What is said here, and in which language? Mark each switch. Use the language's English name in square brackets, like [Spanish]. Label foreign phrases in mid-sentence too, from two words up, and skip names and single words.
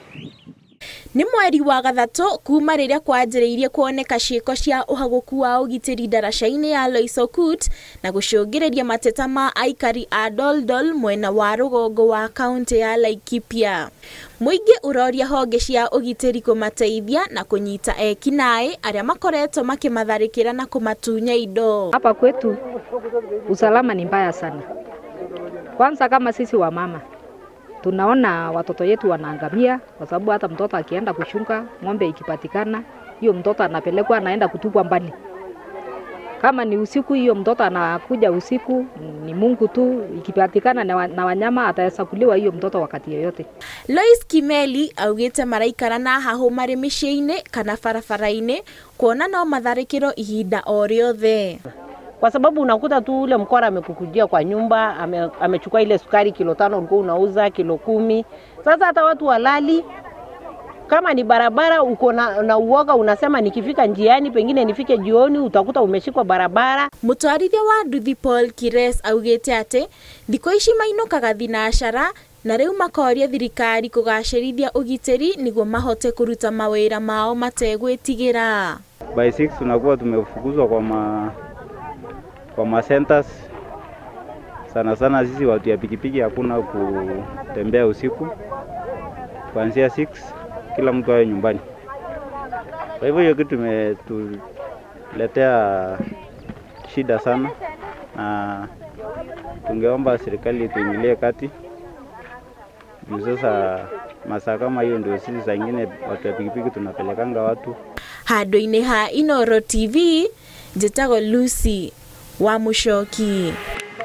[Kikuyu] Nĩ mweri wa gathatũ kuma rĩrĩa kwanjĩrĩirie kuoneka ciĩko cia ũhagũku wa ũgitĩri ndaraca-inĩ ya Loisokut na gũcũngĩrĩria mateta ma aikari a Doldol mwena wa rũgongo wa kaunti ya Laikipia. Mũingĩ ũroria honge cia ũgitĩri kũmateithia na kũnyita ekinaĩ arĩa makoretwo makimatharĩkĩra na kũmatunya indo. [Swahili] Hapa kwetu usalama ni mbaya sana. Kwanza kama sisi wa mama tunaona watoto yetu wanaangamia kwa sababu hata mtoto akienda kushunga ng'ombe ikipatikana, hiyo mtoto anapelekwa anaenda kutupwa mbali. Kama ni usiku, hiyo mtoto anakuja usiku, ni Mungu tu, ikipatikana na wanyama atahesabuliwa hiyo mtoto wakati yoyote. [Kikuyu] Lois Kimeli augĩte maraikara na haho marĩ mĩciĩ-inĩ kana barabara-inĩ kuona no matharĩkĩro ihinda o rĩothe. [Swahili] Kwa sababu unakuta tu ule mkora amekukujia kwa nyumba, amechukua ile sukari kilo 5 ulikuwa unauza kilo 10. Sasa hata watu walali, kama ni barabara uko na uoga, unasema nikifika njiani pengine nifike jioni, utakuta umeshikwa barabara. [Kikuyu] Mũtwarithia wa nduthi Paul Kires augĩte atĩ thikũ ici mainũkaga thinacara na rĩu makoria thirikari kũgacĩrithia ũgitĩri nĩguo mahote kũruta mawĩra mao mategwĩtigĩra. [Swahili] By 6 tunakuwa tumefukuzwa kwa ma centers. Sana sisi watu ya pikipiki hakuna kutembea usiku. Kuanzia 6 kila mtu awe nyumbani. Kwa hivyo hiyo kitu imetuletea shida sana, na tungeomba serikali tuingilie kati. Sasa masaa kama hiyo ndio sisi saa nyingine watu ya pikipiki tunapelekanga watu. [Kikuyu] Handũ-inĩ ha Inooro TV, njĩtagwo Lucy wa Muchoki.